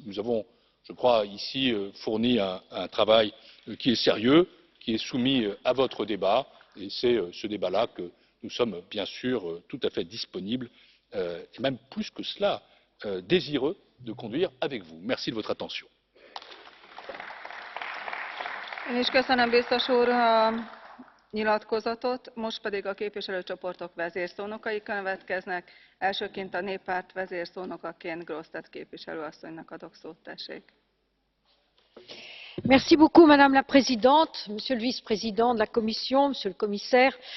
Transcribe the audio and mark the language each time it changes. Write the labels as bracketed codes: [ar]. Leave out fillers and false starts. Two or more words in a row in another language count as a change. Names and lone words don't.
[fr] Nous avons, je crois, ici fourni un travail qui est sérieux, qui est soumis à votre débat, et c'est ce débat là que nous sommes bien sûr tout à fait disponibles, et même plus que cela, désireux de conduire avec vous. Merci de votre attention. [hu] Én is köszönöm, biztos úr, a nyilatkozatot. Most pedig a képviselőcsoportok vezérszónokai következnek. Elsőként a Néppárt vezérszónokaként Grossette képviselő asszonynak adok szót, tessék. [fr] Merci beaucoup, Madame la Présidente, Monsieur le Vice-président de la Commission, Monsieur le Commissaire.